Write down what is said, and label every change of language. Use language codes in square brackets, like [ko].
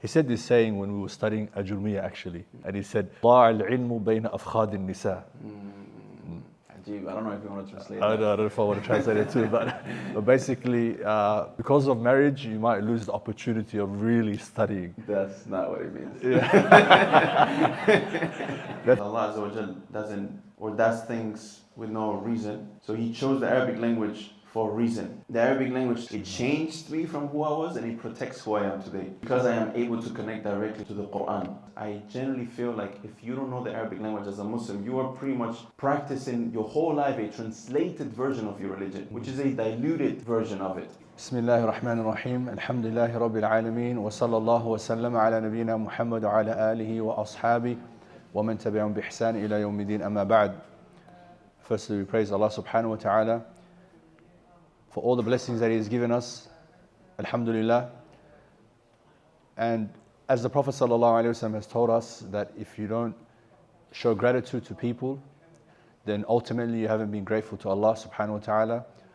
[en] He said this saying when we were studying Ajurmiya actually. And he said, [ar] ضاع العلم بين أفخاذ النساء. [en] I don't know if you want to translate I that. don't know if I want to translate it too, but basically, because of marriage, you might lose the opportunity of really studying. That's not what it means. Yeah. Allah Azza wa Jal does things with no reason. So He chose the Arabic language for a reason. The Arabic language, it changed me from who I was and it protects who I am today. Because I am able to connect directly to the Quran. I generally feel like if you don't know the Arabic language as a Muslim, you are pretty much practicing your whole life a translated version of your religion, which is a diluted version of it. [ar] بسم الله الرحمن الرحيم الحمد لله رب العالمين وصلى الله وسلم على نبينا محمد وعلى آله وأصحابه ومن تبعهم بإحسان إلى يوم الدين أما بعد. [en] Firstly, we praise Allah subhanahu wa ta'ala for all the blessings that He has given us. Alhamdulillah. And as the Prophet sallallahu alaihi wasallam has told us that if you don't show gratitude to people, then ultimately you haven't been grateful to Allah subhanahu wa ta'ala.